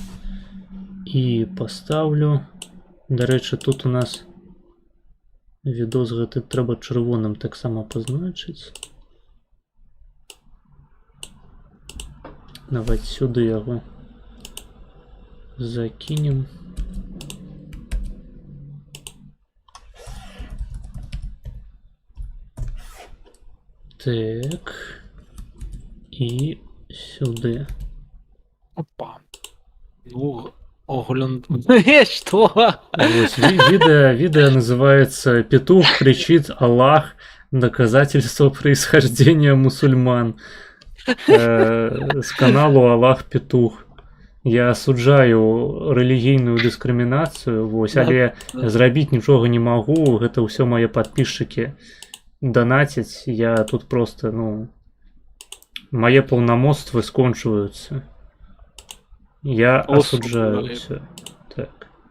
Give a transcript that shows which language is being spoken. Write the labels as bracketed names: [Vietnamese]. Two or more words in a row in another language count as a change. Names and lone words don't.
[Belarusian] І паставлю. Дарэчы, тут у нас відос гэты трэба чырвоным таксама пазначыць. Давайте сюды яго закінем. Так. [Ukrainian] І сюди. Опа. Ну, огляд... [Russian] Что? Вот, видео называется «Петух кричит Аллах. Доказательство происхождения мусульман». С каналу Аллах Петух. [Belarusian] Я асуджаю рэлігійную дыскрымінацыю, вось, але зрабіць нічога не магу, гэта ўсё мае падписчыкі донатяць, я тут просто, ну, мае паўнамоцтвы скончваюцца. Я асуджаю ўсё. Так.